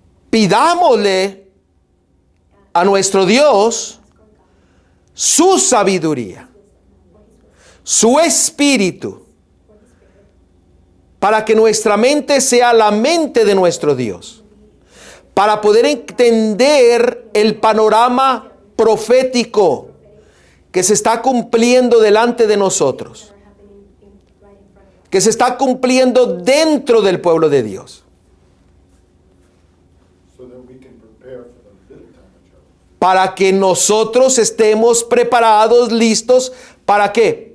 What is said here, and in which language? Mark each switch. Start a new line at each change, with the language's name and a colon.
Spanish: Pidámosle a nuestro Dios su sabiduría, su espíritu, para que nuestra mente sea la mente de nuestro Dios, para poder entender el panorama profético que se está cumpliendo delante de nosotros, que se está cumpliendo dentro del pueblo de Dios.
English: So that we can prepare for the little time of trouble.
Spanish: Para que nosotros estemos preparados, listos, ¿para qué?